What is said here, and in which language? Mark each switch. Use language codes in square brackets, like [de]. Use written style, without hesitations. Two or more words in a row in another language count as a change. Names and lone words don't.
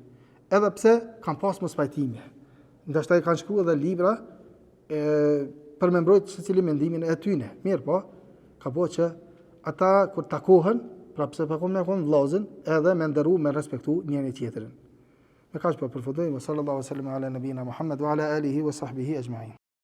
[sq] Edhe pse kanë pas mospajtime. Ndoshta i kanë shkruar edhe libra për me mbrojt secili mendimin e tyre. Mirë po, ka po që ata kur takohen, pra pse pa me kon vllazën, edhe me nderu, me respektu njëri tjetrin. Me kaq po përfundojmë, [ar] صلى الله عليه وسلم على نبينا محمد وعلى آله وصحبه أجمعين.